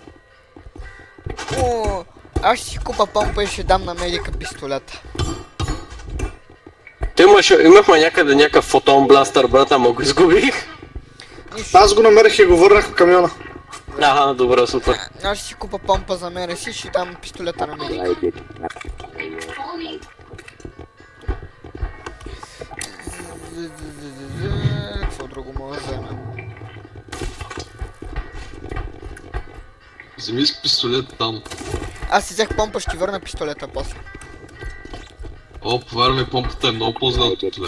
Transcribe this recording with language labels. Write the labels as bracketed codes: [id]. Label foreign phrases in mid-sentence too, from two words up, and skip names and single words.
[bg] О, аз ще си купа помпа и ще дам на медика пистолета. Имахме някъде някакъв фотон бластър, брат, ама го изгубих. Нищо. Аз го намерих и го върнах в камиона. Аха, добре, супер. Аз ще си купа помпа за мене си, ще дам пистолета на медика. [en] I did not. [bg] Какво друго мога да взема? Вземи с пистолет там. Аз си взех помпа, ще върна пистолета после. О, повярвай, помпата е много по-зле от това.